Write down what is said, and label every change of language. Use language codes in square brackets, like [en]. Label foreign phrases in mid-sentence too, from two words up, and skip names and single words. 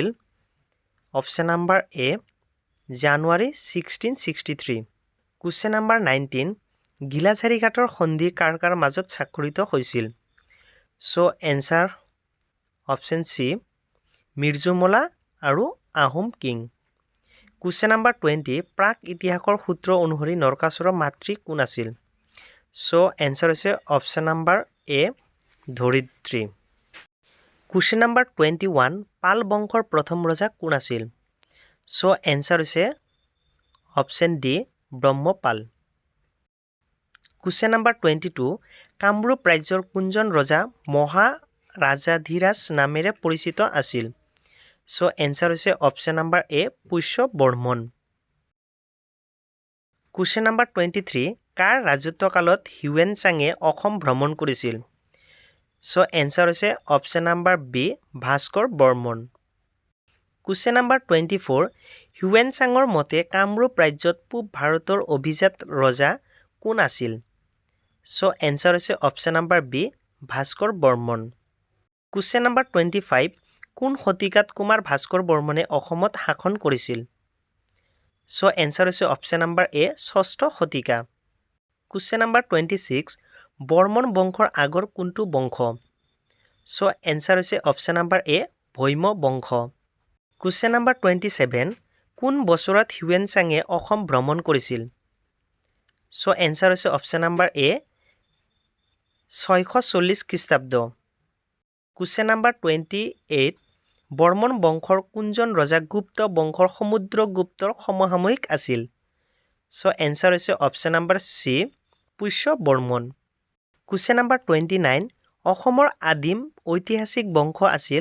[en] Option number A. জানুৱাৰী 1663. Question number 19. [as] ঘিলাঝাৰীঘাটৰ সন্ধি কাৰ কাৰ মাজত স্বাক্ষৰিত হৈছিল? [en] So answer option C. [as] মিৰ্জুমলা আৰু আহোম কিং. [en] Question number 20. [as] প্ৰাক ইতিহাসৰ সূত্ৰ অনুসৰি নৰকাসুৰৰ মাতৃ কোন আছিল? [en] So answer হৈছে option number A. ধৰিত্ৰী. Question number 21. [as] পাল বংশৰ প্ৰথম ৰজা কোন আছিল? [en] So answer [as] হৈছে [en] option D. ব্ৰহ্মপাল. Question number 22. [as] কামৰূপ ৰাজ্যৰ কোনজন ৰজা মহাৰাজাধিৰাজ নামেৰে পৰিচিত আছিল? [en] So answer হৈছে option number A. পুষ্য বৰ্মন. Question number 23. [as] কাৰ ৰাজত্বকালত হিউৱেন চাঙে অসম ভ্ৰমণ কৰিছিল? [en] So answer হৈছে option number B. ভাস্কৰ বৰ্মন. Question number 24. [as] হিউৱেন চাঙৰ মতে কামৰূপ ৰাজ্যত পূব ভাৰতৰ অভিজাত ৰজা কোন আছিল? [en] So answer হৈছে option number B. ভাস্কৰ বৰ্মন. Question number 25. [as] কোন শতিকাত কুমাৰ ভাস্কৰ বৰ্মনে অসমত শাসন কৰিছিল? [en] So answer হৈছে option number A. [as] 6ষ্ঠ শতিকা. [en] Question number 26. [as] বৰ্মন বংশৰ আগৰ কোনটো বংশ? [en] So answer হৈছে option number A. [as] ভৈম বংশ. [en] Question number 27. [as] কোন বছৰত হিউৱেন চাঙে অসম ভ্ৰমণ কৰিছিল? [en] So answer হৈছে option number A. 640 খ্ৰীষ্টাব্দ. Question number 28. [as] বৰ্মন বংশৰ কোনজন ৰজা গুপ্ত বংশৰ সমুদ্ৰগুপ্তৰ সমসাময়িক আছিল? [en] So answer হৈছে option number C. পুষ্য বৰ্মন. Question number 29. [as] অসমৰ আদিম ঐতিহাসিক বংশ আছিল?